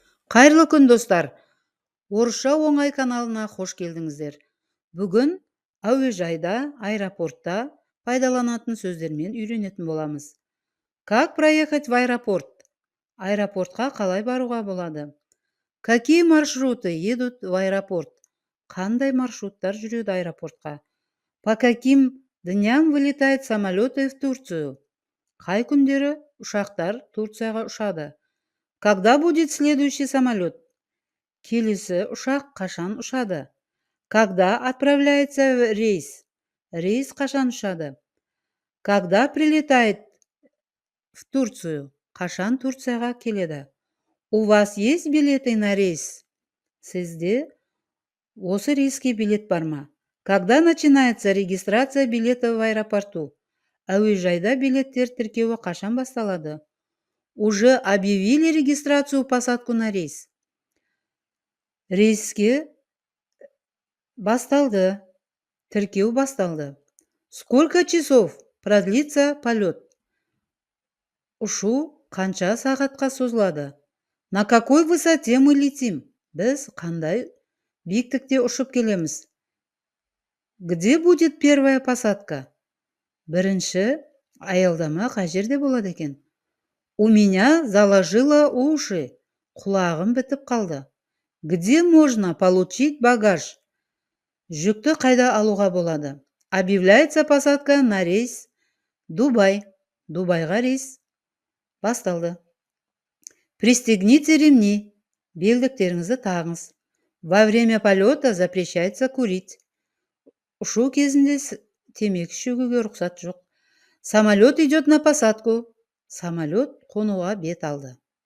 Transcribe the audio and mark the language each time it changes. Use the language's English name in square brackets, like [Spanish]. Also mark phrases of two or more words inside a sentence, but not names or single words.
[Kazakh] Қайырлы күн, достар! Орысша оңай каналына қош келдіңіздер. Бүгін әуежайда, аэропортта пайдаланатын сөздермен үйренетін боламыз. [Russian] Как проехать в аэропорт? [Kazakh] Аэропортқа қалай баруға болады? [Russian] Какие маршруты едут в аэропорт? [Kazakh] Қандай маршруттар жүреді аэропортқа? [Russian] По каким дням вылетают самолеты в Турцию? [Kazakh] Қай күндері ұшақтар Турцияға ұшады? [Russian] Когда будет следующий самолет? [Kazakh] Келесі ұшақ қашан ұшады? [Russian] Когда отправляется рейс? [Kazakh] Рейс қашан ұшады? [Russian] Когда прилетает в Турцию? [Kazakh] Қашан Турцияға келеді? [Russian] У вас есть билеты на рейс? [Kazakh] Сізде осы рейске билет бар ма? [Russian] Когда начинается регистрация билета в аэропорту? [Kazakh] Әуежайда билеттер тіркеуі қашан басталады? [Russian] Уже объявили регистрацию посадку на рейс? [Kazakh] Рейске басталды. Тіркеу басталды. [Russian] Сколько часов продлится полет? [Kazakh] Ұшу қанша сағатқа созылады? [Russian] На какой высоте мы летим? [Kazakh] Біз қандай биіктікте ұшып келеміз? [Russian] Где будет первая посадка? [Kazakh] Бірінші аялдама қай жерде болады екен? [Russian] У меня заложило уши. [Kazakh] Құлағым бітіп қалды. [Russian] Где можно получить багаж? [Kazakh] Жүкті қайда алуға болады? [Russian] Объявляется посадка на рейс Дубай. [Kazakh] Дубайға рейс басталды. [Russian] Пристегните ремни. [Kazakh] Белдіктеріңізді тағыңыз. [Russian] Во время полета запрещается курить. [Kazakh] Ұшу кезінде темекі шегуге рұқсат жоқ. [Russian] Самолет идет на посадку. [Kazakh] Самолет қонуға бет алды.